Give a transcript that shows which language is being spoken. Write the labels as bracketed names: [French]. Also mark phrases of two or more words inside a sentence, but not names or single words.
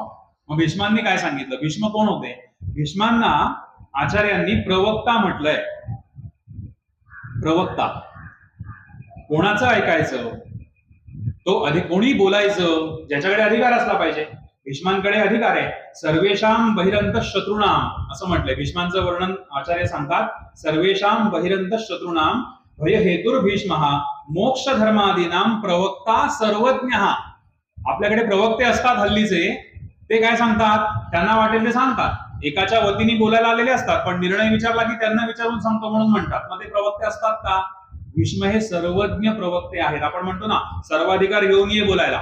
[Marathi] मग भीष्मांनी काय सांगितलं? भीष्म कोण होते? भीष्मांना आचार्यांनी प्रवक्ता म्हटलंय. प्रवक्ता कोणाचं ऐकायचं? तो कोणी बोलायचं ज्याच्याकडे अधिकार असला पाहिजे. भीष्मांकडे अधिकार आहे. [Sanskrit] सर्वेषां बहिरंत शत्रूणाम [Marathi] असं म्हटलंय. भीष्मांचं वर्णन आचार्य सांगतात, [Sanskrit] सर्वेषां बहिरंत शत्रूणाम भय हेतुर भीष्मः मोक्ष धर्मादीनाम प्रवक्ता सर्वज्ञः. [Marathi] आपल्याकडे प्रवक्ते असतात हल्लीचे, ते काय सांगतात? त्यांना वाटेल ते सांगतात. एकाच्या वतीने बोलायला आलेले असतात, पण निर्णय विचारला की त्यांना विचारून सांगतो म्हणून म्हणतात. मग ते प्रवक्ते असतात का? भीष्म हे सर्वज्ञ प्रवक्ते आहेत. आपण म्हणतो ना, सर्वाधिकार घेऊन ये बोलायला.